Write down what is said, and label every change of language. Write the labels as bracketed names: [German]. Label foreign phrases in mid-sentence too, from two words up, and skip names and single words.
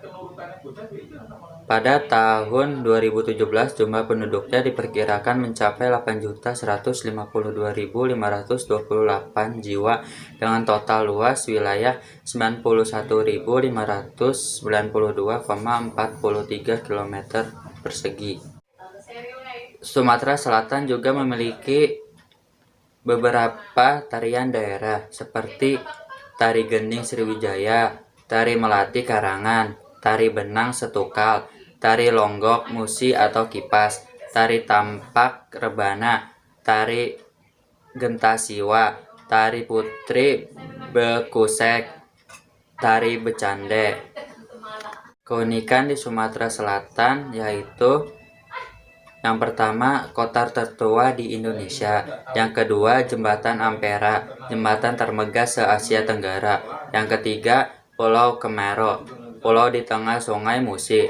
[Indonesian] Pada tahun 2017, jumlah penduduknya diperkirakan mencapai 8.152.528 jiwa dengan total luas wilayah 91.592,43 km persegi. Sumatera Selatan juga memiliki beberapa tarian daerah seperti tari gending Sriwijaya, tari melati Karangan, tari benang Setukal, tari longgok Musi atau Kipas, tari tampak Rebana, tari Gentasiwa, tari putri Bekusek, tari Becande. Keunikan di Sumatera Selatan yaitu yang pertama, kota tertua di Indonesia. Yang kedua, Jembatan Ampera, jembatan termegah se-Asia Tenggara. Yang ketiga, Pulau Kemero, pulau di tengah Sungai Musi.